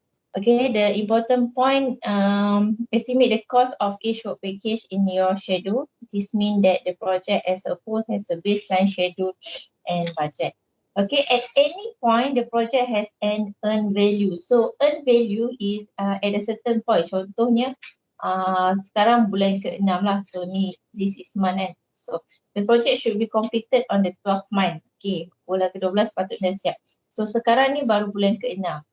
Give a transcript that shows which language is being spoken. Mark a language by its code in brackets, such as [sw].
[en] Okay, the important point, estimate the cost of each work package in your schedule. This means that the project as a whole has a baseline schedule and budget. Okay, at any point the project has an earned value. So earned value is at a certain point. [ms] Contohnya sekarang bulan ke-6 lah. [en] So ni, this is month kan. So the project should be completed on the 12th month. [ms] Okay, bulan ke-12 patutnya siap. So sekarang ni baru bulan ke-6.